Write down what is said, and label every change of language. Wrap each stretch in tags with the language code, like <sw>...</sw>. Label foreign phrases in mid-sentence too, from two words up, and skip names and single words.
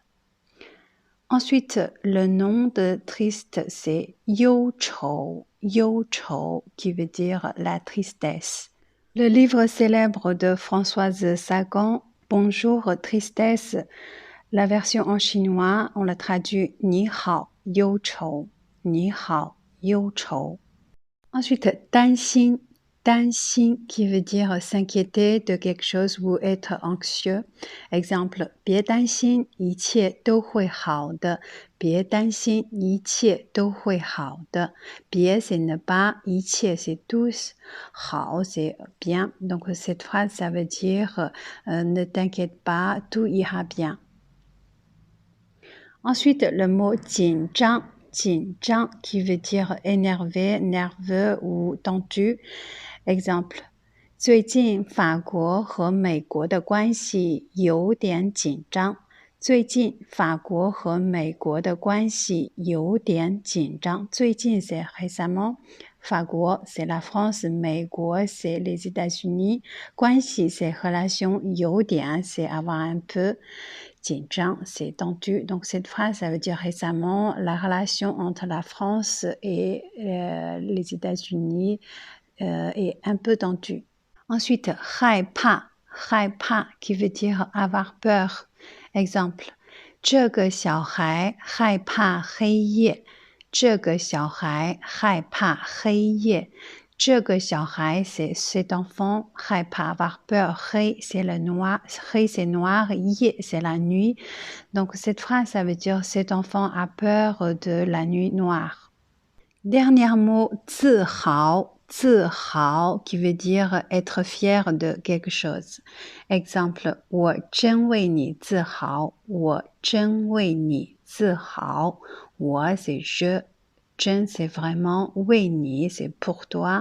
<fr>Ensuite, le nom de triste c'est</fr> <zh>忧愁，忧愁</zh> <fr>qui veut dire la tristesse. Le livre célèbre de Françoise Sagan, Bonjour Tristesse, la version en chinois, on la traduit</fr> <zh>你好忧愁，你好忧愁。</zh> <fr>Ensuite,</fr> <zh>担心，担心</zh> <fr>qui veut dire s'inquiéter de quelque chose ou être anxieux. Exemple,</fr> <zh>别担心，一切都会好的。别担心，一切都会好的。</zh> <fr>别 c'est ne pas, 一切 c'est tous, 好 c'est bien. Donc cette phrase ça veut dire ne t'inquiète pas, tout ira bien. Ensuite, le mot 紧张。紧张 qui veut dire énervé, nerveux ou tendu. Exemple,</fr> <zh>最近法国和美国的关系有点紧张。最近法国和美国的关系有点紧张。</zh> <fr>最近 c'est récemment. 法国 c'est la France, 美国 c'est les États-Unis. 关系 c'est relation, 有点 c'est avoir un peu. 紧张 c'est tendu. Donc cette phrase ça veut dire récemment la relation entre la France et les États-Unis est un peu tendue. Ensuite,</fr> <zh>害怕，害怕</zh> <fr>qui veut dire avoir peur. Exemple,</fr> <zh>这个小孩害怕黑夜。这个小孩害怕黑夜。这个小孩</zh> <fr>c'est cet enfant, 害怕 avoir peur. 黑 c'est le noir, 黑 c'est noir, 夜 c'est la nuit. Donc cette phrase ça veut dire cet enfant a peur de la nuit noire. Dernier mot,</fr> <zh>自豪。</zh> <fr>自豪 qui veut dire être fier de quelque chose. Exemple,</fr> <zh>我真为你自豪。我真为你自豪。我</zh> <fr>c'est je,</fr> <zh>真</zh> <fr>c'est vraiment,</fr> <zh>为你</zh> <fr>c'est pour toi.</fr>